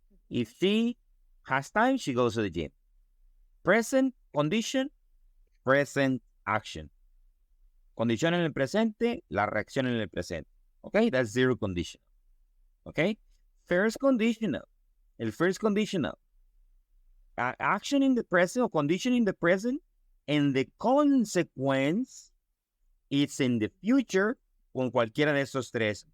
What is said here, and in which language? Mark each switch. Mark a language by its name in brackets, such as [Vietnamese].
[English] If she has time, she goes to the gym. Present condition, present action. [Spanish] Condición en el presente, la reacción en el presente. [English] Okay, that's zero conditional. Okay, first conditional. El first conditional. Action in the present or condition in the present, and the consequence it's in the future [Spanish] con cualquiera de esos tres.